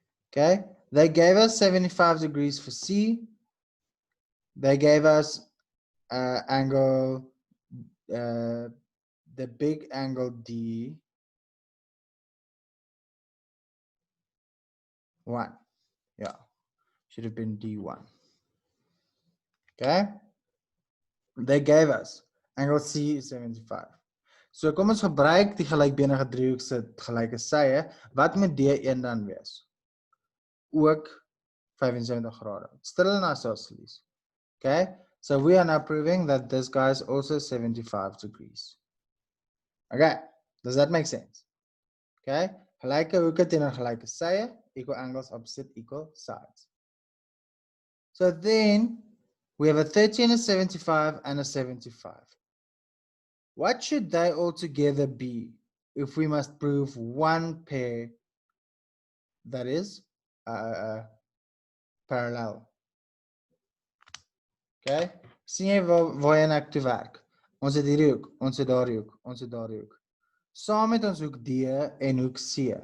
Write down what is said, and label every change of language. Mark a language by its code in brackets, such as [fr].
[en] Okay, they gave us 75 degrees for C. They gave us angle, the big angle D. 1. Yeah, should have been D1. Okay, they gave us angle C is 75. [af] So kom ons gebruik die gelykbenige driehoek se gelyke sye. Wat moet D1 dan wees? Ook 75 grade. [en] Still an isosceles. Okay, so we are now proving that this guy is also 75 degrees. Okay, does that make sense? Okay, [af] gelyke hoeke teenoor gelyke sye, [en] equal angles opposite equal sides. So then we have a 30 and a 75 and a 75. What should they all together be if we must prove one pair that is parallel? [af] Okay, sien jy waar jy ek toe werk? Ons het hierdie hoek, ons het daardie hoek, ons het daardie hoek. Saam met ons hoek D en hoek C.